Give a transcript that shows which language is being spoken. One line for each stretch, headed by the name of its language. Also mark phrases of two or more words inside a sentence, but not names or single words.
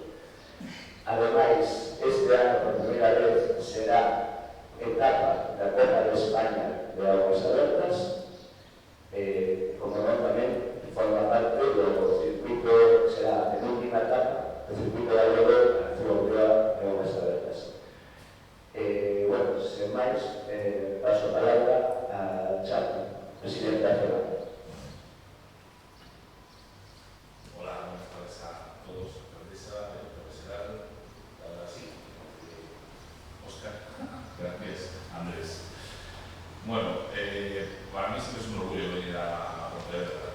Galician: Ademais, este ano, por primeira vez, será etapa da Copa de España de Augas Abertas, como non tamén forma parte do circuito, será a penúltima etapa do circuito de Algodón a Europea de Augas Abertas. Bueno, sen máis, paso a palabra a Chapo, presidente da FEBA.
Spanish: Hola, buenas tardes a todos, alcaldesa, profesional, ahora sí, Óscar, gracias, Andrés. Bueno, para mí siempre es un orgullo venir a Pontevedra.